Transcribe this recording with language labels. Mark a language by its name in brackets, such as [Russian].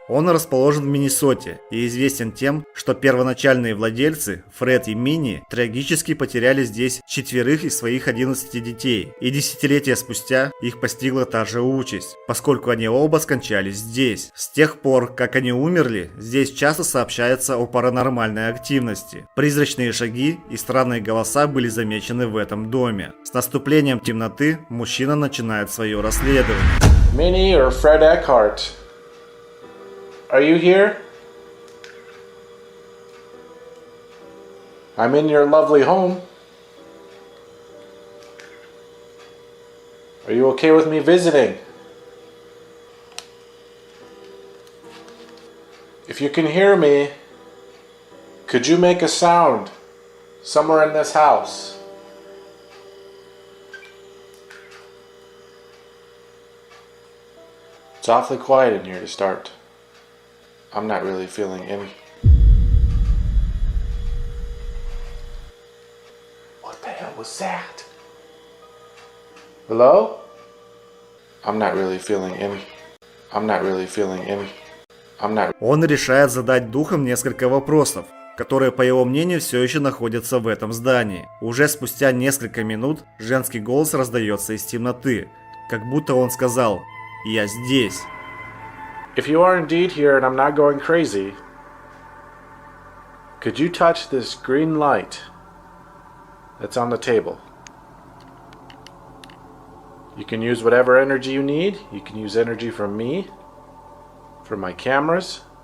[Russian] Он расположен в Миннесоте и известен тем, что первоначальные владельцы, Фред и Минни, трагически потеряли здесь 4 из своих 11 детей, и десятилетия спустя их постигла та же участь, поскольку они оба скончались здесь. С тех пор, как они умерли, здесь часто сообщается о паранормальной активности. Призрачные шаги и странные голоса были замечены в этом доме. С наступлением темноты мужчина начинает свое расследование. [English] Minnie or Fred Eckhart, are you here? I'm in your lovely home. Are you okay with me visiting? If you can hear me, could you make a sound somewhere in this house? It's awfully quiet in here to start. I'm not really feeling any. What the hell was that? Hello? I'm not really feeling any. I'm not really feeling any. I'm not. [Russian] Он решает задать духам несколько вопросов, которые, по его мнению, все еще находятся в этом здании. Уже спустя несколько минут женский голос раздается из темноты, как будто он сказал: «Я здесь». [English] If you are indeed here and I'm not going crazy, could you touch this green light that's on the table? You can use whatever energy you need. You can use energy from me, from my cameras.